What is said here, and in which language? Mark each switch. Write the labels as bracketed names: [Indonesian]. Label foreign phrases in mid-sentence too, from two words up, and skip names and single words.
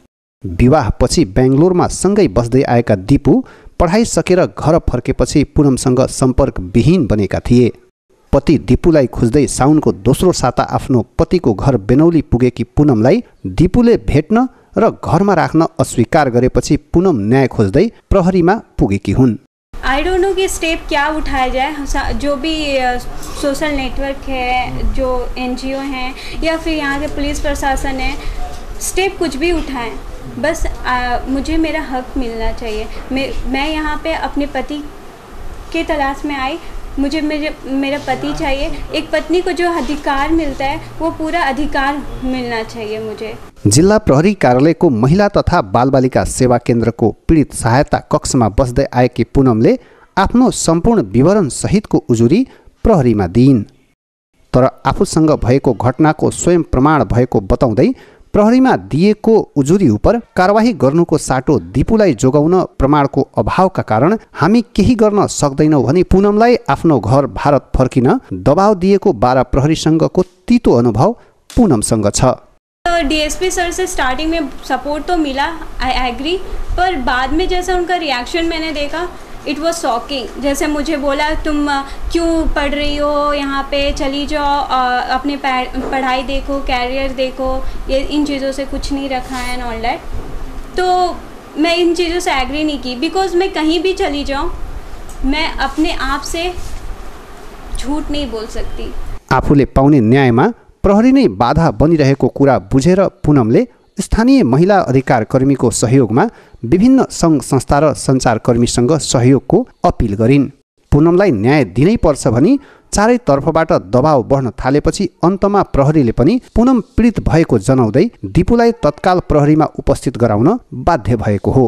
[Nepali] विवाहपछि बेङ्गलोरमा सँगै बस्दै आएका दीपु पढाइ सकेर घर फर्केपछि पुनमसँग सम्पर्क विहीन बनेका थिए। पति दीपुलाई खोज्दै साउनको दोस्रो साता आफ्नो पतिको घर बेनौली पुगेकी पुनमलाई दीपुले भेट्न र घरमा राख्न अस्वीकार गरेपछि पुनम न्याय खोज्दै प्रहरीमा पुगेकी हुन्। [English] I don't know [Hindi] कि स्टेप क्या उठाया जाए, जो भी [English] social network [Hindi] है, जो एनजीओ हैं या फिर यहाँ के पुलिस प्रशासन है, स्टेप कुछ भी उठाएं, बस मुझे मेरा हक मिलना चाहिए। मैं यहाँ पे अपने पति के तलाश में आई, मुझे मेरा पति चाहिए। एक पत्नी को जो अधिकार मिलता है वो पूरा अधिकार मिलना चाहिए मुझे। [Nepali] जिल्ला प्रहरी कार्यालयको महिला तथा बालबालिका सेवा केन्द्रको पीडित सहायता कक्षमा बस्दै आएकी पुनमले आफ्नो सम्पूर्ण विवरण सहितको उजुरी प्रहरीमा दिइन्। तर आफूसँग भएको घटनाको स्वयं प्रमाण भएको बताउँदै प्रहरीमा दिएको उजुरी उप कारवाही गर्नुको साटो दीपुलाई जोगाउन प्रमाणको अभावका कारण हामी केही गर्न सक्दैनौँ भनी पुनमलाई आफ्नो घर भारत फर्किन दबाव दिएको बारा प्रहरीसँगको तीतो अनुभव पुनमसँग छ। [Hindi] डीएसपी सर से स्टार्टिंग में सपोर्ट तो मिला, [English] I agree, [Hindi] पर बाद में जैसा उनका रिएक्शन मैंने देखा, [English] it was shocking. [Hindi] जैसे मुझे बोला तुम क्यों पढ़ रही हो, यहाँ पे चली जाओ, अपने पढ़ाई देखो, कैरियर देखो, ये इन चीज़ों से कुछ नहीं रखा है [English] and all that. [Hindi] तो मैं इन चीज़ों से एग्री नहीं की, बिकॉज मैं कहीं भी चली जाऊँ मैं अपने आप से झूठ नहीं बोल सकती। [Nepali] आफूले पाउने न्यायमा प्रहरी नै बाधा बनिरहेको कुरा बुझेर पुनमले स्थानीय महिला अधिकार कर्मीको सहयोगमा विभिन्न सङ्घ संस्था र सञ्चारकर्मीसँग सहयोगको अपिल गरिन्। पुनमलाई न्याय दिनै पर्छ भनी चारैतर्फबाट दबाव बढ्न थालेपछि अन्तमा प्रहरीले पनि पुनम पीडित भएको जनाउँदै दीपुलाई तत्काल प्रहरीमा उपस्थित गराउन बाध्य भएको हो।